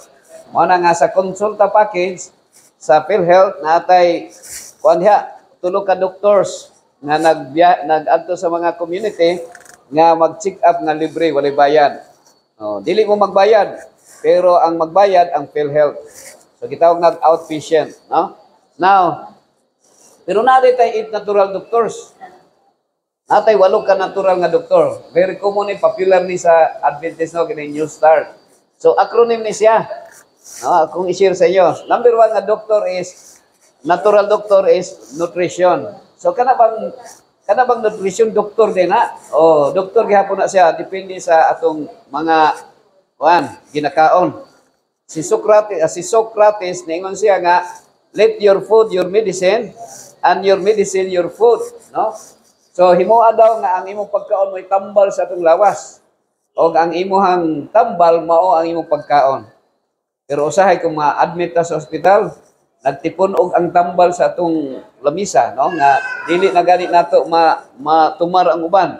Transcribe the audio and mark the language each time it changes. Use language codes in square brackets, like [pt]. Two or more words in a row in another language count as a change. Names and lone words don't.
[ceb] Mao na nga sa konsulta package sa PhilHealth natay kuan diha 3 ka doctors nga nag-adto sa mga community nga mag-check up nga libre walay bayad. Dili mo magbayad. pero ang magbayad ang PhilHealth. So gitawag na outpatient, no? Now, pero natin tayo 8 [en] natural doctors. [ceb] Natay 8 ka natural nga doktor. [en] Very common [ceb] ni popular ni sa Adventist no kini New Start. So acronym ni siya. No, akong i-share sa inyo. Number 1 nga doctor is [en] natural doctor is nutrition. [ceb] So kana bang [en] nutrition doctor [ceb] din na? Oh, doktor gihapon na siya depende sa atong mga ginakaon. Si Socrates ningon siya nga [en] let your food your medicine and your medicine your food, [ceb] no? So himuha daw nga ang imong pagkaon mo'y tambal sa atong lawas. O ang imuhang tambal mao ang imong pagkaon. Pero usahay kung ma-admit ta sa ospital, nagtipon og ang tambal sa atong lamisa, no? Nga dili na gani nato matumar ang uban.